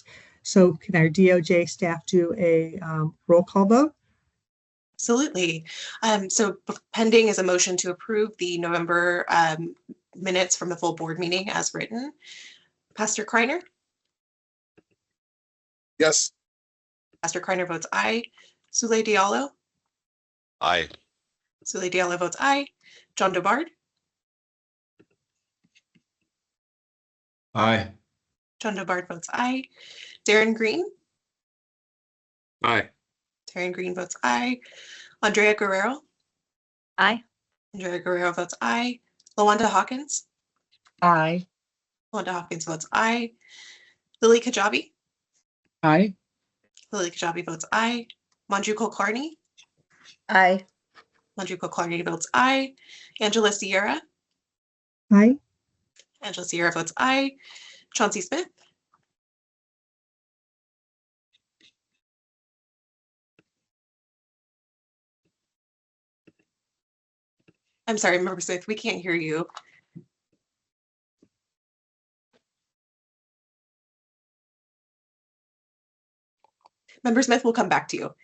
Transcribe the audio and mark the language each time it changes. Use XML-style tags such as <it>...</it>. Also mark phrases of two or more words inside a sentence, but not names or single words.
<en>So can our DOJ staff do a roll call vote? Absolutely. So pending is a motion to approve the November minutes from the full board meeting as written. Pastor Kreiner? Yes. Pastor Kreiner votes aye. Souley Diallo? Aye. Souley Diallo votes aye. John Dobard? Aye. John Dobard votes aye. Darren Green? Aye. Darren Green votes aye. Andrea Guerrero? Aye. Andrea Guerrero votes aye. LaWanda Hawkins? Aye. LaWanda Hawkins votes aye. Lily Kajabi? Aye. Lily Kajabi votes aye. Manju Kulkarni? Aye. Manju Kulkarni votes aye. Angela Sierra? Aye. Angela Sierra votes aye. Chauncey Smith? I'm sorry, Member Smith, we can't hear you. Member Smith, we'll come back to you.</en>